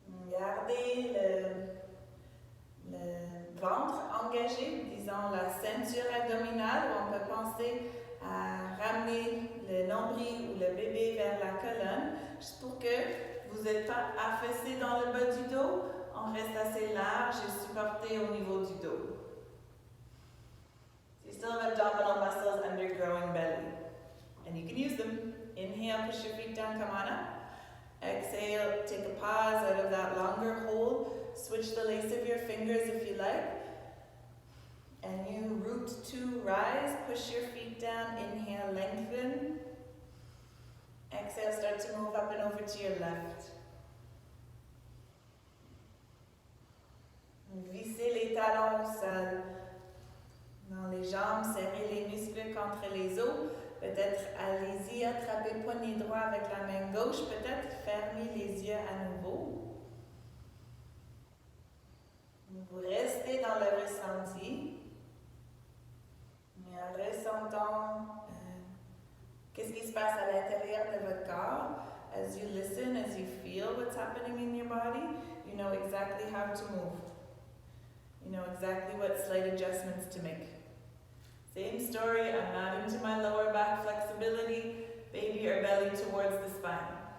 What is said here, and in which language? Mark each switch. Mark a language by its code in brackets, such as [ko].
[fr] Gardez le ventre engagé, disons la ceinture abdominale, où on peut penser à ramener le nombril ou le bébé vers la colonne, juste pour que vous n'êtes pas affaissé dans le bas du dos, on reste assez large et supporté au niveau du dos. [en] So you still have abdominal muscles under growing belly, and you can use them. Inhale, push your feet down, come on up. Exhale, take a pause out of that longer hold. Switch the lace of your fingers if you like. And you root to rise, push your feet down, inhale, lengthen. Exhale, start to move up and over to your left. [fr] Vissez les talons au sol. Dans les jambes, serrez les muscles contre les os. Peut-être allez-y, attrapez le poignet droit avec la main gauche. Peut-être fermez les yeux à nouveau. Vous restez dans le ressenti. Et en ressentant qu'est-ce qui se passe à l'intérieur de votre corps. [en] As you listen, as you feel what's happening in your body, you know exactly how to move. You know exactly what slight adjustments to make. Same story, I'm not into my lower back flexibility. Baby your belly towards the spine.